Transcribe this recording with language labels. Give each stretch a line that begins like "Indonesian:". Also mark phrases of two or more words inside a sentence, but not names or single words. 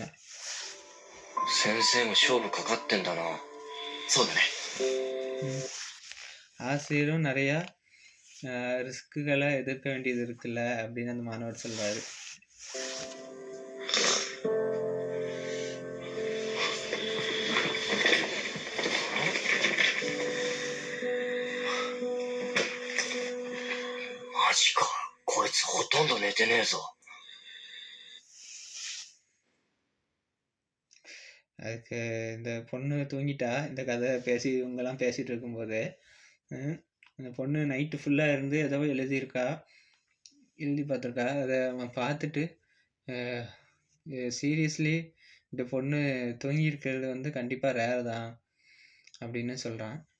Japanese: 先生も勝負かかってんだな。そうだね。
Tamil: ஆசிரியரும் நிறையா ரிஸ்க்குகளை எதிர்க்க வேண்டியது இருக்குல்ல அப்படின்னு அந்த மாணவர் சொல்வார்.
Japanese: マジか、こいつほとんど寝てねえぞ。
Tamil: அதுக்கு இந்த பொண்ணு தூங்கிட்டா, இந்த கதை இவங்கெல்லாம் பேசிகிட்டு இருக்கும்போது அந்த பொண்ணு
English: night full
Tamil: இருந்து ஏதோ எழுதி பார்த்துருக்கா. அதை அவன் பார்த்துட்டு சீரியஸ்லி இந்த பொண்ணு தூங்கியிருக்கிறது வந்து கண்டிப்பாக ரேர் தான் அப்படின்னு சொல்கிறான்.